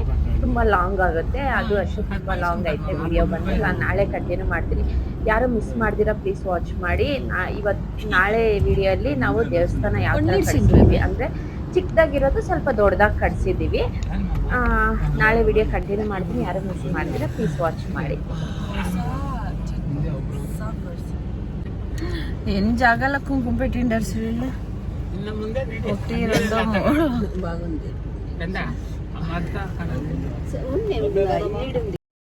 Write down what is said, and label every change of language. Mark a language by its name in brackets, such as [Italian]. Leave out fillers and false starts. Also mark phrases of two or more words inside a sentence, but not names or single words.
[Kannada] ತುಂಬ ಲಾಂಗ್ ಆಗುತ್ತೆ, ಅದು ಅಷ್ಟು ತುಂಬ ಲಾಂಗ್ ಐತೆ ವಿಡಿಯೋ ಬಂದು. ನಾನು ನಾಳೆ ಕಂಟಿನ್ಯೂ ಮಾಡ್ತೀನಿ. ಯಾರು ಮಿಸ್ ಮಾಡ್ದಿರಾ [English] please watch [Kannada] ಮಾಡಿ. ನಾಳೆ ವಿಡಿಯೋಲ್ಲಿ ನಾವು ದೇವಸ್ಥಾನ ಯಾವ ಥರ ಕಟ್ಸಿದ್ವಿ ಅಂದರೆ ಚಿಕ್ಕದಾಗಿರೋದು ಸ್ವಲ್ಪ ದೊಡ್ಡದಾಗಿ ಕಟ್ಸಿದ್ದೀವಿ. ನಾಳೆ ವಿಡಿಯೋ ಕಂಟಿನ್ಯೂ ಮಾಡ್ತೀನಿ. ಯಾರು ಮಿಸ್ ಮಾಡ್ತೀರಾ [English] please watch [Kannada] ಮಾಡಿ. [Telugu] ఎన్ని జాగాల కుంకుమ పెట్టిండారు వీళ్ళు ఒకటి రెండో మూడు బాగుంది అత్త ఉంది ఉంది